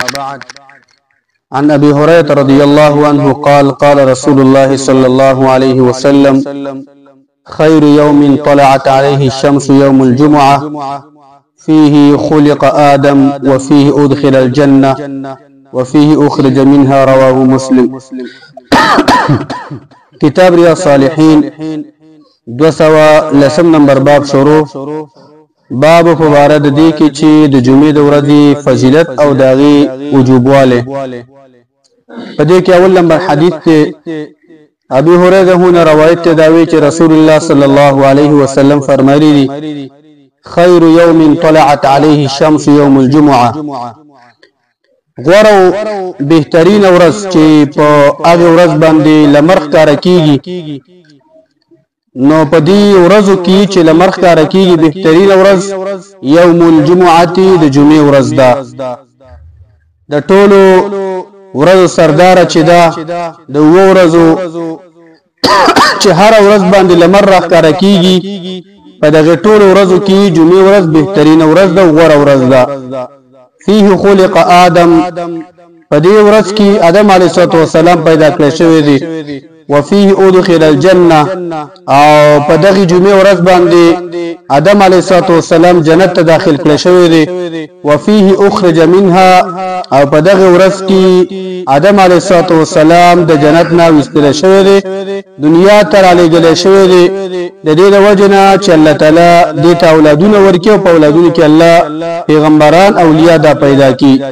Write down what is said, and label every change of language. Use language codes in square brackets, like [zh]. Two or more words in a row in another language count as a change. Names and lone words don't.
[ar] عن أبي هريرة رضي الله عنه قال قال رسول الله صلى الله عليه وسلم خير يوم طلعت عليه الشمس يوم الجمعة فيه خلق آدم وفيه أدخل الجنة وفيه أخرج منها رواه مسلم. [ps] كتاب رياض الصالحين 210 نمبر باب شروع. باب مبارد دی کی چې د جمعې د ورځې فضیلت او داغي وجوبواله. په دې کې اول نمبر حدیث ته ابي هريره هونه روایت ته داوي چې رسول الله [ar] صلی الله علیه وسلم [ps] فرمایلی دي [ar] خير يوم طلعت عليه الشمس يوم الجمعه. [ps] غورو بهترین ورځ چې په هغه ورځ باندې لمر ښکار کیږي، نو په دې ورځو کې چې لمر ښکار کیږي بهترین ورځ [ar] یوم الجمعه [ps] د جمعې ورځ ده. د ټولو ورځو سردار چې ده د ورځو چې هر ورځ باندې لمر راښکار کیږي، په دغه ټولو ورځو کې جمعې ورځ بهترین ورځ ده، غوره ورځ ده. [ar] فيه خلق آدم، [ps] په دې ورځ کې آدم [ar] علیه السلام [ps] پیدا کړی شوی دی. [ar] وفيه أدخل الجنة، [ps] او په دغه جمعې ورځ باندې آدم [ar] علیه السلام [ps] جنت ته داخل کړی شوی دی. [ar] وفيه أخرج منها، [ps] او په دغه ورځ کې آدم [ar] علیه السلام [ps] د جنت نه وستل شوی دی، دنیا ته رالیږل شوی دی. د دې وجه نه چې الله تعالی دې ته اولادونه ورکړي او په اولادونو کې الله پیغمبران اولیاء دا پیدا کړي.